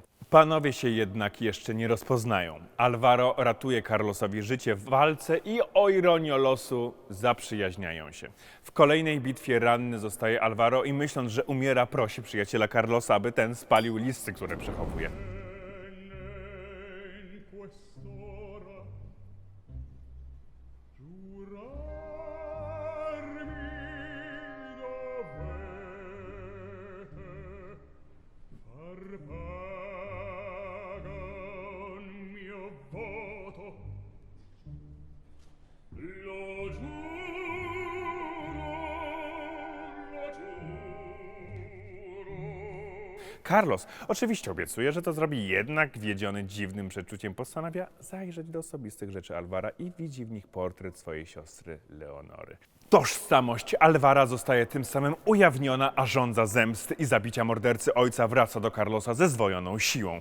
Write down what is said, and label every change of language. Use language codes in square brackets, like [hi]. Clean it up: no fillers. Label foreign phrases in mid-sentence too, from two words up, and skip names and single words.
[pl] Panowie się jednak jeszcze nie rozpoznają. Alvaro ratuje Carlosowi życie w walce i o ironio losu zaprzyjaźniają się. W kolejnej bitwie ranny zostaje Alvaro i myśląc, że umiera, prosi przyjaciela Carlosa, aby ten spalił listy, które przechowuje. [it] in quest'ora giurarmi dovete far pagan mio voto lo giuro. [pl] Carlos oczywiście obiecuje, że to zrobi, jednak wiedziony dziwnym przeczuciem postanawia zajrzeć do osobistych rzeczy Alvara i widzi w nich portret swojej siostry Leonory. Tożsamość Alvara zostaje tym samym ujawniona, a żądza zemsty i zabicia mordercy ojca wraca do Carlosa ze zdwojoną siłą.